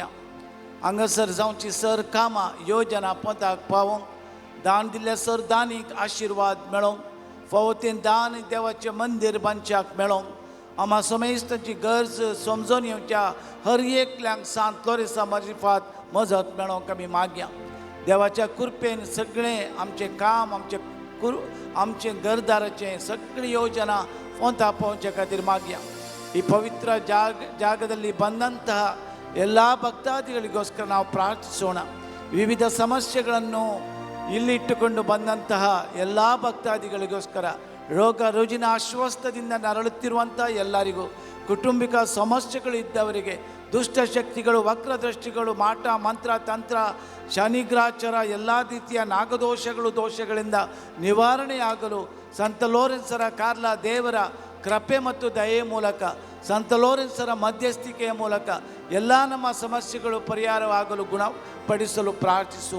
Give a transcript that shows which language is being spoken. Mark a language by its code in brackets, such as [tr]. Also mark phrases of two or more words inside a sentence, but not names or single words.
[kok] हांगासर जावची सर कामां योजना पदाक पावोंक, दान दिल्ल्या सर दानीक आशीर्वाद मेळोंक, फावतीन दान देवाचें मंदीर बांदच्याक मेळोंक, आम्हा समेस्तांची गरज समजून येवच्या हर एकल्यांक सांत लोरेसा मार्फत मजत मेळोंक आमी मागया. देवाच्या कृपेन सगळें आमचें काम आमचे घरदाराचें सगळी योजना पोंता पावच्या खातीर मागया. [kn] ಈ ಪವಿತ್ರ ಜಾಗದಲ್ಲಿ ಬಂದಂತಹ ಎಲ್ಲ ಭಕ್ತಾದಿಗಳಿಗೋಸ್ಕರ ನಾವು ಪ್ರಾರ್ಥಿಸೋಣ. ವಿವಿಧ ಸಮಸ್ಯೆಗಳನ್ನು ಇಲ್ಲಿಟ್ಟುಕೊಂಡು ಬಂದಂತಹ ಎಲ್ಲ ಭಕ್ತಾದಿಗಳಿಗೋಸ್ಕರ, ರೋಗ ರುಜಿನ ಅಸ್ವಸ್ಥದಿಂದ ನರಳುತ್ತಿರುವಂಥ ಎಲ್ಲರಿಗೂ, ಕುಟುಂಬಿಕ ಸಮಸ್ಯೆಗಳು ಇದ್ದವರಿಗೆ, ದುಷ್ಟಶಕ್ತಿಗಳು ವಕ್ರದೃಷ್ಟಿಗಳು ಮಾಟ ಮಂತ್ರ ತಂತ್ರ ಶನಿಗ್ರಾಚಾರ ಎಲ್ಲ ರೀತಿಯ ನಾಗದೋಷಗಳು ದೋಷಗಳಿಂದ ನಿವಾರಣೆಯಾಗಲು ಸಂತ ಲೋರೆನ್ಸರ ಕಾರ್ಲಾ ದೇವರ ಕೃಪೆ ಮತ್ತು ದಯೆ ಮೂಲಕ, ಸಂತ ಲೋರೆನ್ಸರ ಮಧ್ಯಸ್ಥಿಕೆಯ ಮೂಲಕ ಎಲ್ಲ ನಮ್ಮ ಸಮಸ್ಯೆಗಳು ಪರಿಹಾರವಾಗಲು ಗುಣಪಡಿಸಲು ಪ್ರಾರ್ಥಿಸುವ.